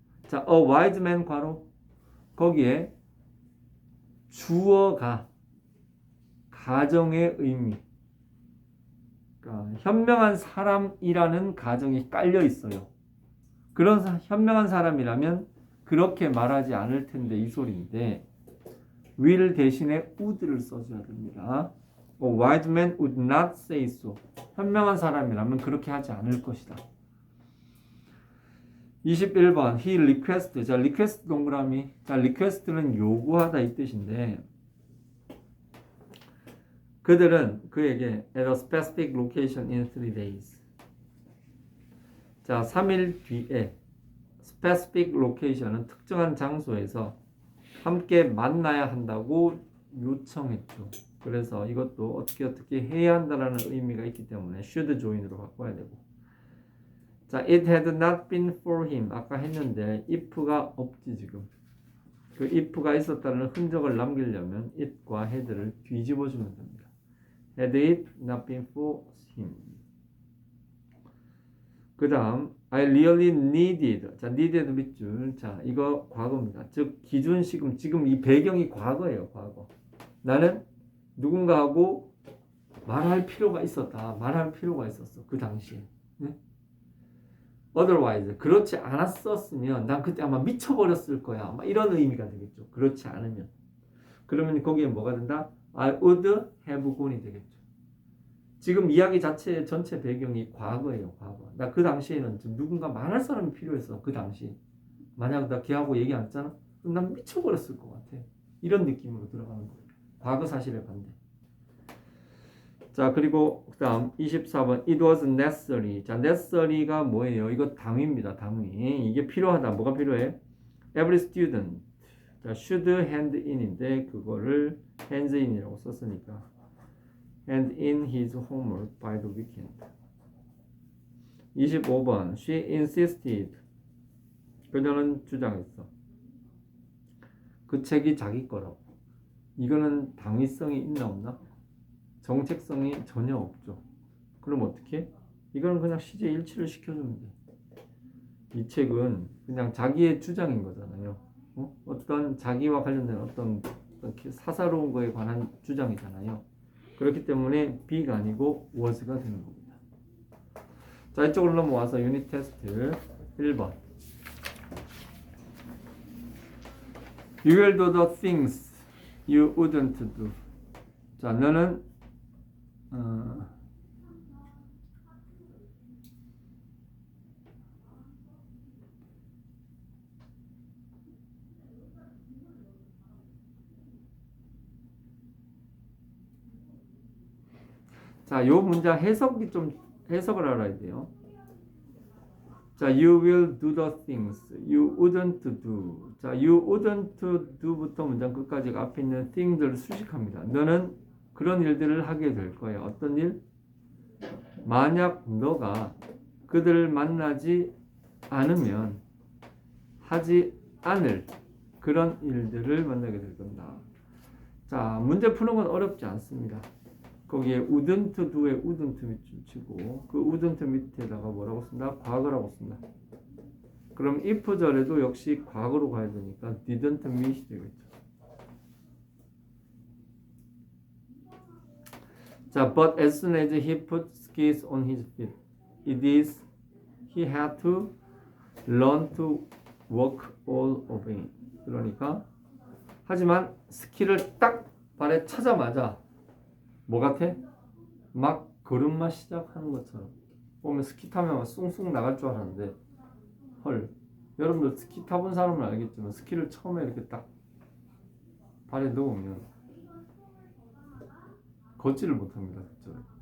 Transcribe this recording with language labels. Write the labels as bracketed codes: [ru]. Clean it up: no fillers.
[ko] 자, a wise man 괄호 거기에 주어가 가정의 의미. 그러니까 현명한 사람이라는 가정이 깔려 있어요. 그런 현명한 사람이라면 그렇게 말하지 않을 텐데 이 소리인데 will 대신에 would를 써줘야 됩니다. [en] A wise man would not say so. [ko] 현명한 사람이라면 그렇게 하지 않을 것이다. 21번 [en] he request. [ko] 자, request 동그라미. 자, request는 요구하다 이 뜻인데 그들은 그에게 [en] at a specific location in 3 days. [ko] 자, 3일 뒤에 specific location은 특정한 장소에서 함께 만나야 한다고 요청했죠. 그래서 이것도 어떻게 해야 한다라는 의미가 있기 때문에 should join으로 바꿔야 되고. [en] 자, it had not been for him. [ko] 아까 했는데 if가 없지 지금. 그 if가 있었다는 흔적을 남기려면 it과 had를 뒤집어 주면 됩니다. [en] Had it not been for him. [ko] 그 다음 [en] I really needed. [ko] 자, needed 밑줄. 자, 이거 과거입니다. 즉 기준시금 지금 이 배경이 과거예요. 과거. 나는 누군가하고 말할 필요가 있었다. 말할 필요가 있었어. 그 당시에. 네? [en] Otherwise. [ko] 그렇지 않았었으면 난 그때 아마 미쳐버렸을 거야. 아마 이런 의미가 되겠죠. 그렇지 않으면. 그러면 거기에 뭐가 된다? [en] I would have gone이 되겠죠. [ko] 지금 이야기 자체의 전체 배경이 과거예요. 과거. 나 그 당시에는 누군가 말할 사람이 필요했어. 그 당시. 만약 나 걔하고 얘기 안 했잖아? 그럼 난 미쳐버렸을 것 같아. 이런 느낌으로 들어가는 거예요. 과거 사실의 반대. 자, 그리고 그다음 24번 [en] it was necessary. [ko] 자, necessary가 뭐예요? 이거 당위입니다. 당위. 이게 필요하다. 뭐가 필요해? [en] every student. 자, should hand in [ko] 인데 그거를 [en] hands in이라고 썼으니까 hand in his homework by the weekend. [ko] 25번 [en] she insisted. [ko] 그녀는 주장했어. 그 책이 자기 거라고. 이거는 당위성이 있나 없나? 정책성이 전혀 없죠. 그럼 어떻게? 이거는 그냥 시제 일치를 시켜주면 돼. 이 책은 그냥 자기의 주장인 거잖아요. 어떤 자기와 관련된 어떤 사사로운 거에 관한 주장이잖아요. 그렇기 때문에 B가 아니고 was가 되는 겁니다. 자, 이쪽으로 넘어와서 유닛 테스트 1번. [en] You will do the things you wouldn't do. [ko] 자, 너는 자, 요 문장 해석을 알아야 돼요. [en] 자, you will do the things you wouldn't do. [ko] 자, you wouldn't do부터 문장 끝까지 앞에 있는 thing들을 수식합니다. 너는 그런 일들을 하게 될 거야. 어떤 일? 만약 너가 그들을 만나지 않으면 하지 않을 그런 일들을 만나게 될 겁니다. 자, 문제 푸는 건 어렵지 않습니다. 거기에 wouldn't do에 wouldn't 밑줄 치고 그 wouldn't 밑에다가 뭐라고 쓴다? 과거라고 쓴다. 그럼 if절에도 역시 과거로 가야 되니까 [en] didn't meet [ko] 이 되겠죠. [en] 자, but as soon as he put skis on his feet, he had to learn to walk all of it. [ko] 그러니까 하지만 스키를 딱 발에 차자마자 뭐 같아? 막 걸음마 시작하는 것처럼 보면 스키 타면 막 숭숭 나갈 줄 알았는데 헐, 여러분들 스키 타본 사람은 알겠지만 스키를 처음에 이렇게 딱 발에 넣으면 걷지를 못합니다. 그쵸?